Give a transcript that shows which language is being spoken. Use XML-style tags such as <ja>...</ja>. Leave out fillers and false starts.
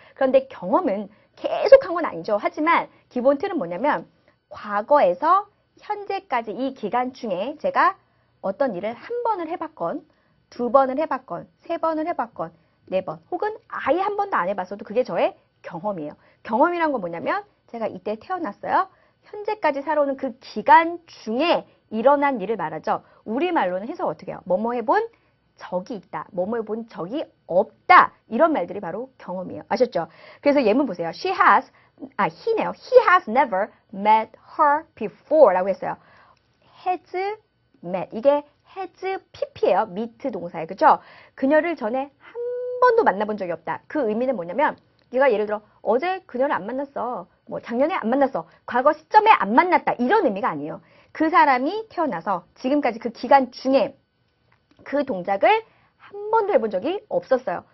<ko>그런데 경험은 계속 한 건 아니죠. 하지만 기본 틀은 뭐냐면 과거에서 현재까지 이 기간 중에 제가 어떤 일을 한 번을 해봤건 2번을 해봤건 3번을 해봤건 4번 혹은 아예 한 번도 안 해봤어도 그게 저의 경험이에요. 경험이란 건 뭐냐면 제가 이때 태어났어요. 현재까지 살아오는 그 기간 중에 일어난 일을 말하죠. 우리말로는 해석 어떻게 해요? 뭐뭐 해본 적이 있다. 뭐뭐 해본 적이 없다. 이런 말들이 바로 경험이에요. 아셨죠? 그래서 예문 보세요. he네요.</ko> <en>He has never met her before</en> <ko>라고 했어요. has met. 이게 has pp예요. meet 동사예요. 그죠? 그녀를 전에 한 번도 만나본 적이 없다. 그 의미는 뭐냐면 네가 예를 들어 어제 그녀를 안 만났어. 뭐 작년에 안 만났어. 과거 시점에 안 만났다. 이런 의미가 아니에요. 그 사람이 태어나서 지금까지 그 기간 중에 그 동작을 한 번도 해본 적이 없었어요.</ko>